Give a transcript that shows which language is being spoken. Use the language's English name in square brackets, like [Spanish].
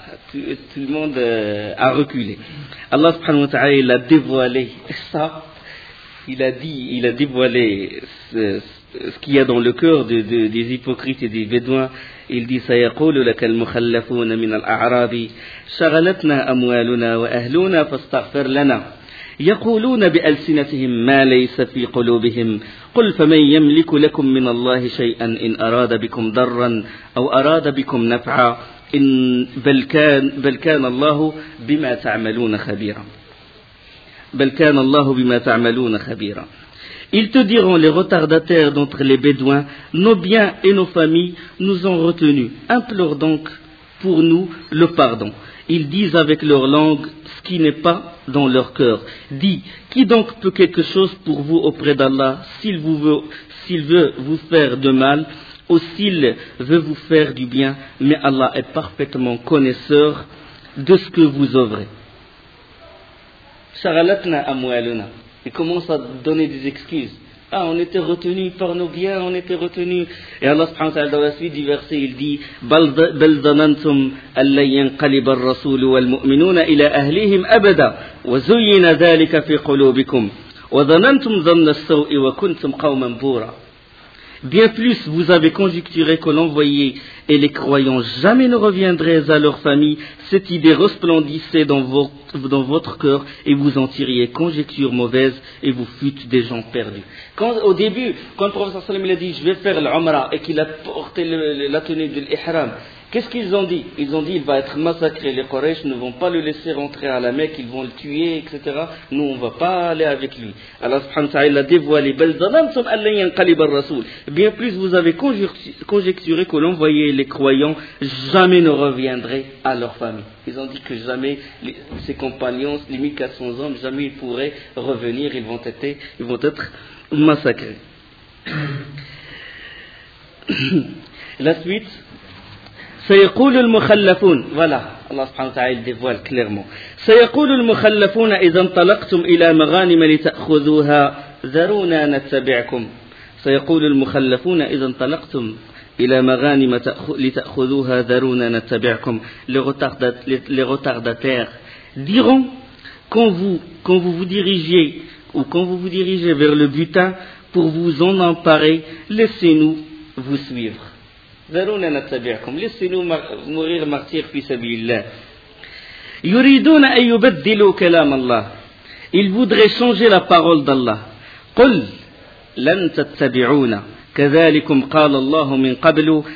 [French] tout le monde a reculé. Allah subhanahu wa ta'ala, il a dévoilé ça. Il a dévoilé ce qu'il y a dans le cœur des hypocrites et des bédouins. Il dit [Arabic] سيقول لك المخلفون من الأعراب شغلتنا أموالنا وأهلنا فاستغفر لنا يقولون بألسنتهم ما ليس في قلوبهم قل فمن يملك لكم من الله شيئا إن أراد بكم ضرا أو أراد بكم نفعا إن بل كان الله بما تعملون خبيرا بل كان الله بما تعملون خبيرا. [French] Ils te diront, les retardataires d'entre les bédouins, nos biens et nos familles nous ont retenus. Implore donc pour nous le pardon. Ils disent avec leur langue ce qui n'est pas dans leur cœur. Dis, qui donc peut quelque chose pour vous auprès d'Allah s'il veut vous faire de mal ou s'il veut vous faire du bien? Mais Allah est parfaitement connaisseur de ce que vous œuvrez. [Arabic] Sharalatna amwaluna. [French] Il commence à donner des excuses. Ah, on était retenus par nos biens, on était retenus. Et Allah subhanahu wa ta'ala, dans la suite du verset, il dit [Arabic] بَلْ ظَنَنْتُمْ أَلَّنْ يَنْقَلِبَ الرَّسُولُ وَالْمُؤْمِنُونَ إِلَىٰ أَهْلِهِمْ أَبَدًا وَزُيِّنَ ذَلِكَ فِي قُلُوبِكُمْ وَظَنَنْتُمْ ظَنَّ السَّوْءِ وَكُنْتُمْ قَوْمًا بُورًا. [French] Bien plus, vous avez conjecturé que l'envoyé et les croyants jamais ne reviendraient à leur famille. Cette idée resplendissait dans votre cœur et vous en tiriez conjecture mauvaise et vous fûtes des gens perdus. Au début, quand le prophète sallam a dit « Je vais faire l'Umrah » et qu'il a porté la tenue de l'Ihram, qu'est-ce qu'ils ont dit? Ils ont dit « Il va être massacré, les Quraysh ne vont pas le laisser rentrer à la Mecque, ils vont le tuer, etc. Nous, on ne va pas aller avec lui. » Allah subhanahu wa ta'ala a dévoilé « [Arabic] Belzalansum allan yanqalib al-rasoul [French] » Bien plus, vous avez conjecturé que l'envoyé et les croyants jamais ne reviendraient à leur famille. Ils ont dit que jamais ses compagnons, les 1400 hommes, jamais ils pourraient revenir, ils vont être massacrés. La suite... [Arabic] سيقول المخلفون ولا الله سبحانه وتعالى [French] ديفوال كليرمون [Arabic] سيقول المخلفون اذا انطلقتم الى مغانم لتاخذوها ذرونا نتبعكم سيقول المخلفون اذا انطلقتم الى مغانم لتاخذوها ذرونا نتبعكم [French] les retardataires diront quand vous vous dirigez vers le butin pour vous en emparer, laissez-nous vous suivre. [Arabic] ذرونا نتبعكم [French] laissez-nous mourir martyr fi sabilillah. [Arabic] يريدون أن يبدلوا كلام الله. [French] Ils voudraient changer la parole d'Allah. [Arabic] قل لن تتبعونا كذلكم قال الله من قبل.